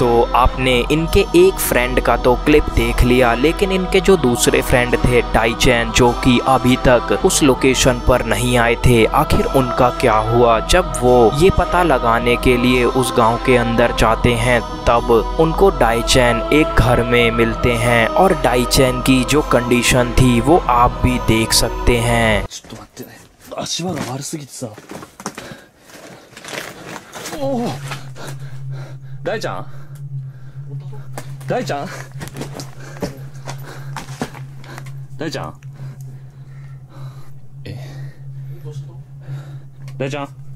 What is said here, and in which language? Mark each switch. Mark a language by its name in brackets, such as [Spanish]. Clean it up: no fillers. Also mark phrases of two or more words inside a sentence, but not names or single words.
[Hindi] तो आपने इनके एक फ्रेंड का तो क्लिप देख लिया, लेकिन इनके जो दूसरे फ्रेंड थे डाइचैन, जो कि अभी तक उस लोकेशन पर नहीं आए थे, आखिर उनका क्या हुआ? जब वो ये पता लगाने के लिए उस गांव के अंदर जाते हैं तब उनको डाइचैन एक घर में मिलते हैं और डाइचैन की जो कंडीशन थी वो आप भी देख सकते हैं। [Japanese] ちょっと待ってね、足場が悪すぎてさ。おお、大ちゃん？大ちゃん大ちゃん大ちゃん